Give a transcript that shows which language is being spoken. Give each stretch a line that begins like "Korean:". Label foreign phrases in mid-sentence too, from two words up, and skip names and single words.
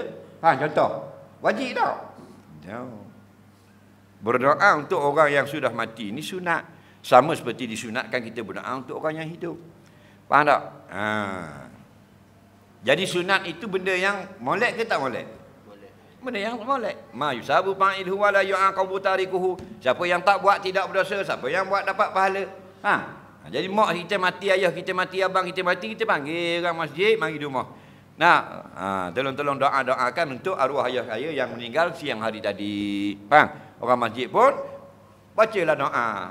Malay: Contoh. Wajib tak? No. Berdoa untuk orang yang sudah mati ini sunat. Sama seperti disunatkan kita berdoa untuk orang yang hidup. Faham tak? Jadi sunat itu benda yang molek ke tak molek? Molek. Benda yang molek.
Arabic: ما يثاب فاعله ولا يعاقب تاركه.
Malay: Siapa yang tak buat tidak berdosa, siapa yang buat dapat pahala. Jadi mak kita mati, ayah kita mati, abang kita mati, kita panggil orang masjid mari di rumah. Tolong doakan untuk arwah ayah saya yang meninggal siang hari tadi. Orang masjid pun bacalah doa.